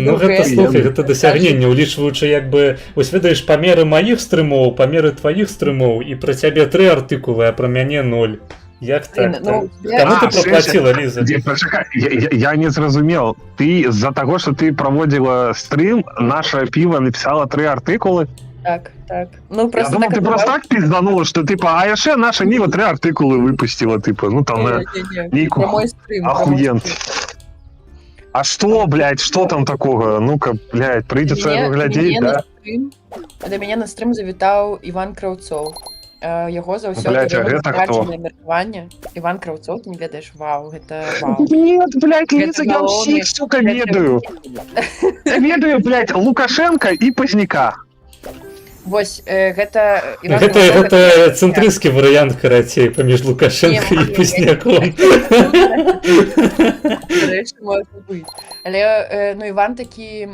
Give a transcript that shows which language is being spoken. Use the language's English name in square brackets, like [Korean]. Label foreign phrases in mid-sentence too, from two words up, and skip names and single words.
[Belarusian] Ну гэта, слухай, гэта дасягненне, улічваючы, як бы, вось ведаеш, памеры маіх стрымоў, памеры тваіх стрымоў, і пра цябе 3 артыкулы, а пра мяне 0. Як так? Ну, Каму ты праплаціла, Ліза? Пачакай, я не зразумеў. Ты з-за таго, што ты праводзіла стрым, наша піва напісала 3 артыкулы? Так. Ну, Я [Russian] просто думал, так ты просто так пизданула, что типа, [Belarusian] а яшчэ наша Ніва 3 артыкулы выпустила, типа, ну там нейку охуент. [Russian] А что, блядь, что там такого? Ну-ка, блядь, [Belarusian] прыйдзецца яго глядзець, да? Да мяне на стрым завітаў Іван Краўцоў. Яго заўсёды Блядь, а гэта хто? меркаванне. Іван Краўцоў, ты не ведаеш, вау, гэта вау. [Russian] Нет, блядь, Лиза, я [Belarusian] галоўны- ўсіх, сука, ведаю. Я ведаю, блядь, Лукашенко і Пазняка. Вось, гэта... Гэта цэнтрыскі варыянт, карацей, паміж Лукашенко і Пазняком. Але, ну, Іван такі...